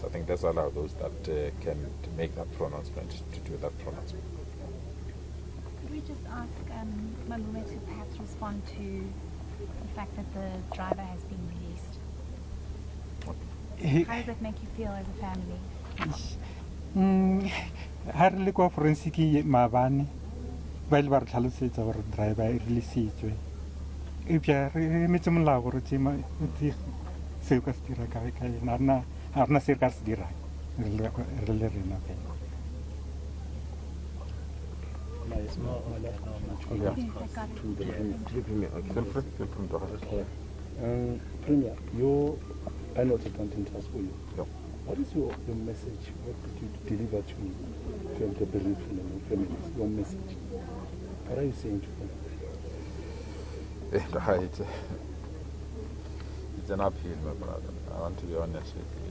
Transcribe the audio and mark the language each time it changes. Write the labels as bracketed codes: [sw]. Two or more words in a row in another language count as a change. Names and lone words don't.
[en] I think let's allow those that can make that pronouncement to do that pronouncement. Could we just ask Malume to perhaps respond to the fact that the driver has been released? How does that make you feel as a family? [tn] ha re le kwa forensic maabane ba ile ba re tlhalosetsa gore driver e rilisitswe ebja re emetse molao gore seo ka se dira kae ga rena se re ka se dirang re le rena fela. [en] Premier, I know it's a daunting task for you. Yeah. What is your message? What did you deliver to the bereaved families? Your message. What are you saying to them? Right. It's an uphill, my brother. I want to be honest with you.